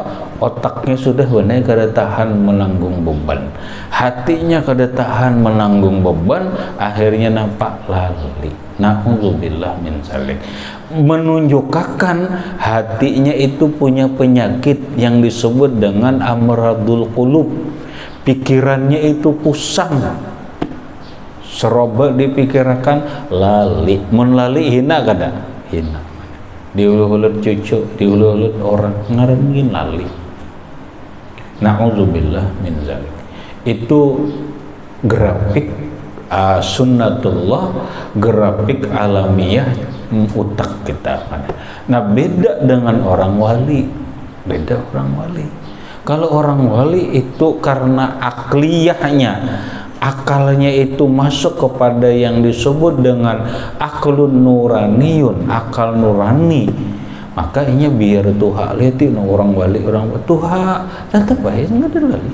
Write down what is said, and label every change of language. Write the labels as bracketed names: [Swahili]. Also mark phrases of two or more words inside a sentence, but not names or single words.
[Banjar] Otaknya sudah benar kada tahan menanggung beban, hatinya kada tahan menanggung beban, akhirnya nampak lali. [Arabic] نعوذ بالله من ذلك. [Indonesian] Menunjukkan hatinya itu punya penyakit yang disebut dengan [Arabic] أمراض القلوب. [Banjar] Pikirannya itu pusing, seroba dipikirkan lali. Mun lali hina kada? Hina. Diulut cucu, diulut orang ngarengin lali. [Arabic] نعوذ بالله من ذلك. [Indonesian] Itu grafik sunnatullah, grafik alamiah utak kita. Nah beda dengan orang wali. Kalau orang wali itu karena akliyahnya, akalnya itu masuk kepada yang disebut dengan [Arabic] عقل نوراني, [Indonesian] akal nurani, maka ini biar tuha leti orang wali tuha tetap baik nggak ada lagi.